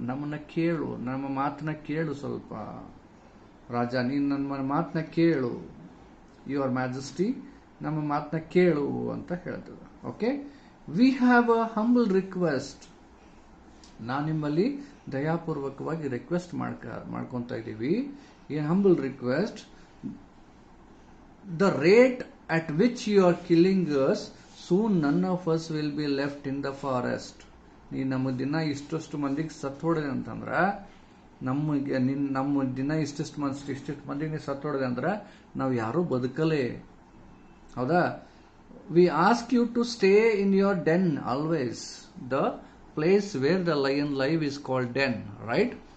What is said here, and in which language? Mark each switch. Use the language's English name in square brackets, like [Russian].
[Kannada] ನಮ್ಮನ್ನ ಕೇಳು, ನಮ್ಮ ಮಾತನ್ನ ಕೇಳು ಸ್ವಲ್ಪ. ರಾಜ, ನೀನು ನನ್ನ ಮಾತನ್ನ ಕೇಳು. [English] your majesty, [Kannada] ನಮ್ಮ ಮಾತನ್ನ ಕೇಳು ಅಂತ ಹೇಳ್ತದೆ. [English] Okay, we have a humble request. [Kannada] ನಾನು ನಿಮ್ಮಲ್ಲಿ ದಯಾಪೂರ್ವಕವಾಗಿ ರಿಕ್ವೆಸ್ಟ್ ಮಾಡ್ಕೊಂತ ಇದ್ದೀವಿ. ಏನ್ humble request? [English] The rate at which you are killing us, soon none of us will be left in the forest. [Kannada] ನೀ ನಮ್ಮ ದಿನ ಇಷ್ಟಷ್ಟು ಮಂದಿಗೆ ಸತ್ತು ಹೊಡೆದೆ ಅಂತಂದ್ರೆ ನಮ್ಮ ದಿನ ಇಷ್ಟಿಷ್ಟು ಮಂದಿಗೆ ನೀ ಸತ್ತು ಹೊಡೆದೆ ಅಂದ್ರೆ ನಾವು ಯಾರೂ ಬದುಕಲೇ. ಹೌದಾ? [English] We ask you to stay in your den always. The place where the lion live is called den, right?